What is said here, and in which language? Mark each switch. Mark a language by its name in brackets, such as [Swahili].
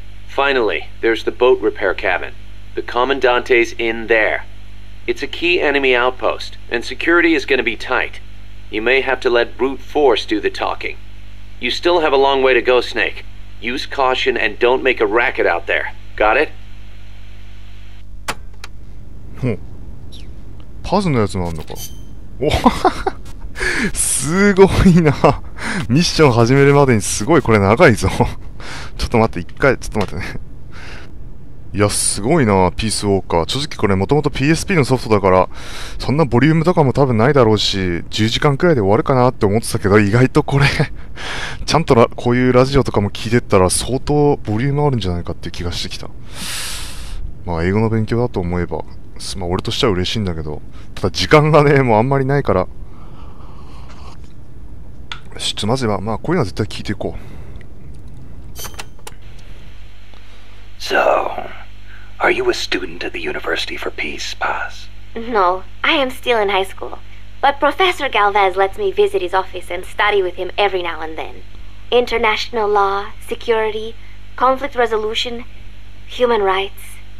[English] Finally, there's the boat repair cabin. The Commandante's in there. It's a key enemy outpost, and security is going to be tight. You may have to let brute force do the talking. You still have a long way to go, Snake. Use caution and don't make a racket out there. Got it? [Japanese] パズのやつもあんのか。おすごいな。ミッション始めるまでにすごいこれ長いぞ。ちょっと待って、ちょっと待ってね。いや、すごいな、ピースウォーカー。正直これもともと PSP のソフトだから、そんなボリュームとかも多分ないだろうし、10時間くらいで終わるかなって思ってたけど、意外とこれ、ちゃんとこういうラジオとかも聞いてったら相当ボリュームあるんじゃないかっていう気がしてきた。まあ、英語の勉強だと思えば、まあ、俺としては嬉しいんだけど、ただ時間がね、もうあんまりないから、まずは、まあ、こういうのは絶対聞いていこう。 [English] So, are you a student at the University for Peace, Paz? No, I am still in high school. But Professor Galvez lets me visit his office and study with him every now and then. International law, security, conflict resolution, human rights.